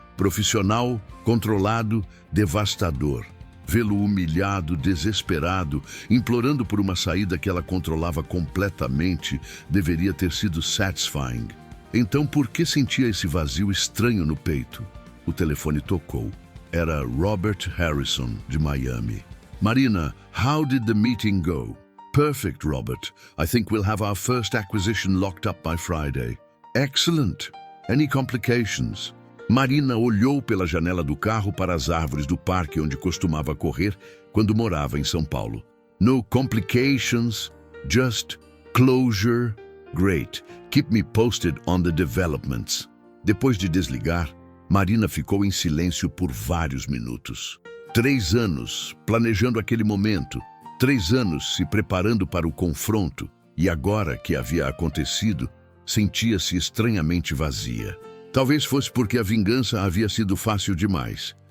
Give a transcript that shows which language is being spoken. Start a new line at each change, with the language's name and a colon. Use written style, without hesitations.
Portuguese: Profissional, controlado, devastador. Vê-lo humilhado, desesperado, implorando por uma saída que ela controlava completamente, deveria ter sido
English: satisfying.
Portuguese: Então, por que sentia esse vazio estranho no peito? O telefone tocou. Era Robert Harrison, de Miami.
English: Marina, how did the meeting go? Perfect, Robert. I think we'll have our first acquisition locked up by Friday. Excellent. Any complications?
Portuguese: Marina olhou pela janela do carro para as árvores do parque onde costumava correr quando morava em São Paulo.
English: No complications, just closure. Great. Keep me posted on the developments.
Portuguese: Depois de desligar, Marina ficou em silêncio por vários minutos. 3 anos planejando aquele momento, 3 anos se preparando para o confronto, e agora que havia acontecido, sentia-se estranhamente vazia. Talvez fosse porque a vingança havia sido fácil demais.